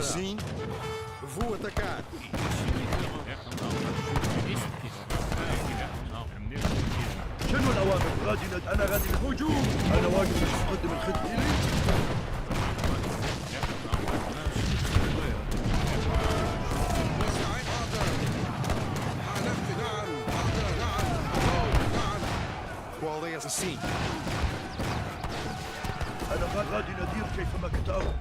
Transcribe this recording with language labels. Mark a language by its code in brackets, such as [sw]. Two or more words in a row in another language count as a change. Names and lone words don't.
[pt] Sim, vou atacar. [ar] شنو الأوامر؟ أنا غادي الهجوم. أنا واقف باش نقدم الخدمة. إلي. [pt] Qual é essa? Sim. [ar] أنا غادي ندير كيفما كتب.